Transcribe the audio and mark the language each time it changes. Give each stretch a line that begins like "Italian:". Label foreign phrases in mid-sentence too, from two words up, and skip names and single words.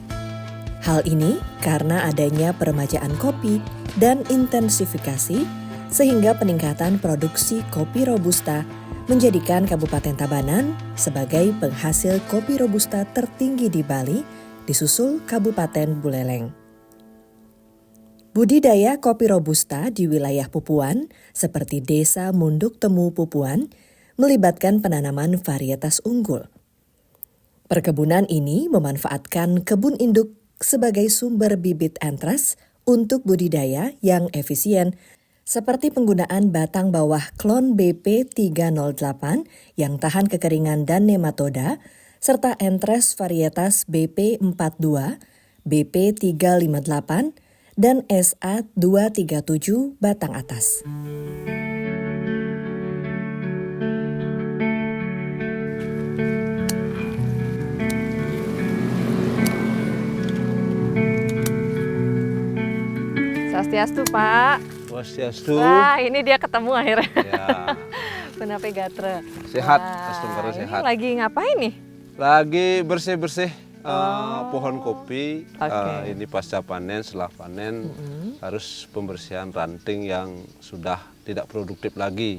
Indonesian: Hal ini karena adanya peremajaan kopi dan intensifikasi sehingga peningkatan produksi kopi robusta menjadikan Kabupaten Tabanan sebagai penghasil kopi robusta tertinggi di Bali, disusul Kabupaten Buleleng. Budidaya kopi robusta di wilayah Pupuan seperti Desa Munduk Temu Pupuan melibatkan penanaman varietas unggul. Perkebunan ini memanfaatkan kebun induk sebagai sumber bibit antras untuk budidaya yang efisien, seperti penggunaan batang bawah klon BP 308 yang tahan kekeringan dan nematoda, serta entres varietas BP 42, BP 358, dan SA 237 batang atas. Swastiastu, Pak. Swastiastu. Wah, ini dia ketemu akhirnya. Ya.
Balinese: Penape Gatre.
Indonesian: Sehat, Wah, Astungkara sehat. ini lagi ngapain nih? Lagi bersih-bersih pohon kopi. Oke. Ini pasca panen, setelah panen harus pembersihan ranting yang sudah tidak produktif lagi.